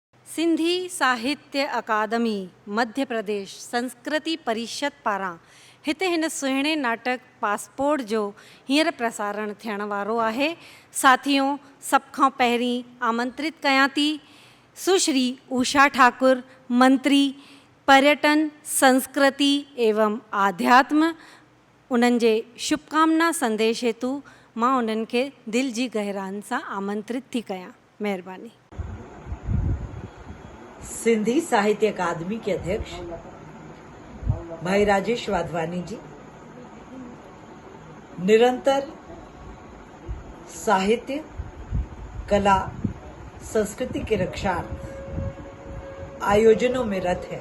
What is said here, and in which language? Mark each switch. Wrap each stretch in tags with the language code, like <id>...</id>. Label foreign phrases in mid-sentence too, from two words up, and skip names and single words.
<sd>सिंधी साहित्य अकादमी मध्य प्रदेश संस्कृति परिषद पारां हिते हिन सुहिणे नाटक पासपोर्ट जो हींअर प्रसारण थियण वारो आहे। साथियों, सभ खां पहिरीं आमंत्रित कयां थी सुश्री उषा ठाकुर, मंत्री पर्यटन संस्कृति एवं आध्यात्म। उन्हनि जे शुभकामना संदेश हेतु मां उन्हनि खे दिल जी गहराइनि सां आमंत्रित थी कयां। महिरबानी।</sd> <hi>सिंधी साहित्य अकादमी के अध्यक्ष भाई राजेश वाधवानी जी, निरंतर साहित्य, कला, संस्कृति के रक्षार्थ आयोजनों में रत है।</hi>